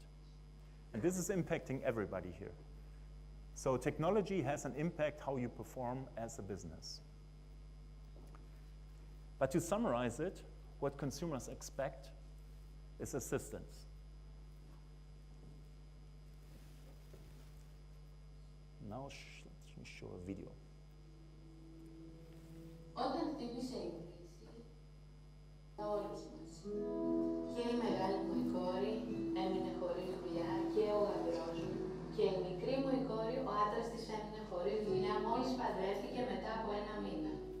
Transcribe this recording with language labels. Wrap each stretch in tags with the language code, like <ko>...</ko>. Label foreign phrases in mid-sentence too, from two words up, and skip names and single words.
<en>And this is impacting everybody here. So technology has an impact how you perform as a business. But to summarize it, what consumers expect is assistance. Now let me show a video.</en> <el>Όταν χτύπησε η κρίση, όλους μας. Και η μεγάλη μου η κόρη έμεινε χωρίς δουλειά και ο γαμπρός μου. Και η μικρή μου η κόρη, ο άντρας της έμεινε χωρίς δουλειά μόλις παντρεύτηκε μετά από 1 μήνα.</el>